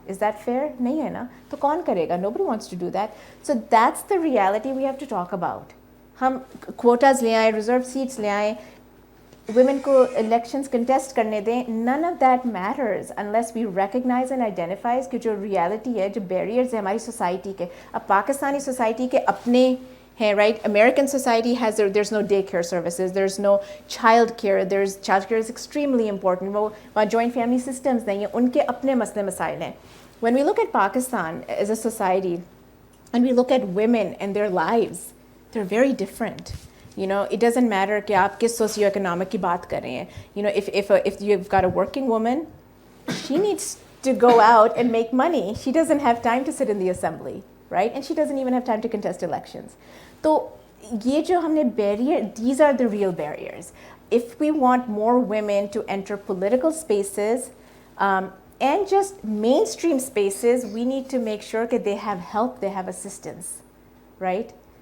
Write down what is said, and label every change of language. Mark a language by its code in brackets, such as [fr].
[en] Is that fair? [hi] नहीं है ना? तो कौन करेगा? [en] Nobody wants to do that. So that's the reality we have to talk about. [hi] हम quotas ले आए, reserved seats ले आए, women को elections contest करने दें, [en] none of that matters unless we recognize and identify [hi] कि जो reality है, जो barriers है हमारी society के. अब पाकिस्तानी society के अपने हैं, [en] right? American society has there's no daycare services, there's no child care, child care is extremely important. [hi] वो वहाँ joint family systems नहीं हैं, उनके अपने मसले मसाइल हैं. [en] When we look at Pakistan as a society and we look at women and their lives, they're very different. It doesn't matter [hi] कि आप किस socioeconomic की बात कर रहे हैं. [en] If you've got a working woman, she needs to go out and make money. She doesn't have time to sit in the assembly, right? And she doesn't even have time to contest elections. So [hi] ये जो हमने [en] barrier, these are the real barriers. If we want more women to enter political spaces and just mainstream spaces, we need to make sure that they have help, they have assistance, right?